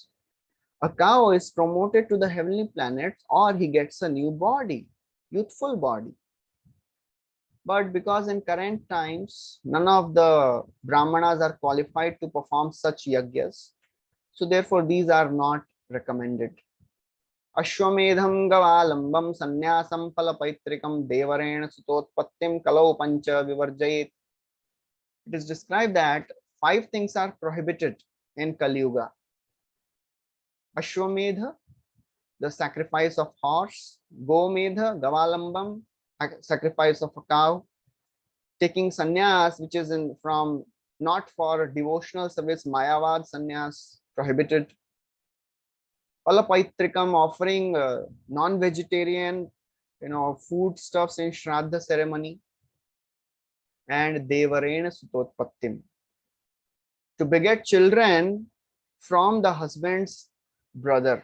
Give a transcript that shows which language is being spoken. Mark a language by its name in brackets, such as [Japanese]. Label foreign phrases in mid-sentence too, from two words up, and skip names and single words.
[English] A cow is promoted to the heavenly planets or he gets a new body, youthful body. But because in current times, none of the Brahmanas are qualified to perform such yagyas, so therefore these are not recommended. [Sanskrit] अश्वमेधं गवालम्भं संन्यासं पलपैतृकं देवरेण सुतोत्पत्तिं कलौ पञ्च विवर्जयेत्. It is described that 5 things are prohibited in Kali Yuga. Ashwamedha, the sacrifice of horse; Gomedha, Gavalambam, sacrifice of a cow; taking sannyas, which is in from not for devotional service, मायावाद संन्यास, prohibited; Palapaitrikam, offering non-vegetarian, food stuffs in Shraddha ceremony; and देवरेण सुतोत्पत्तिम्, to beget children from the husband's brother.